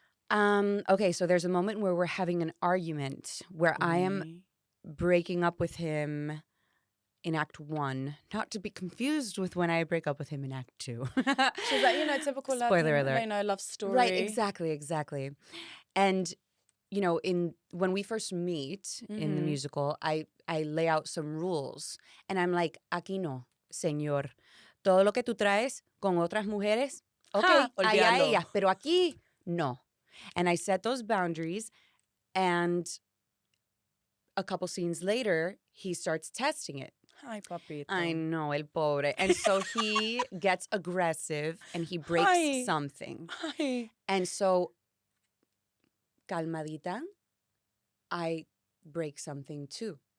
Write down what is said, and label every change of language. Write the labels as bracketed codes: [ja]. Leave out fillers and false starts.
[en] Okay, so there's a moment where we're having an argument where I am breaking up with him in Act 1, not to be confused with when I break up with him in Act 2. She's like, typical Spoiler alert. love story. Right, exactly. And when we first meet in the musical, I lay out some rules, and I'm like, [es] aquí no, señor. Todo lo que tú traes con otras mujeres, okay, allá ellas, pero aquí no. [en] And I set those boundaries, and a couple scenes later, he starts testing it. [es] Ay, papito. [en] I know, [es] el pobre. [en] And so he gets aggressive and he breaks something. Ay. And so, [es] calmadita, [en] I break something too.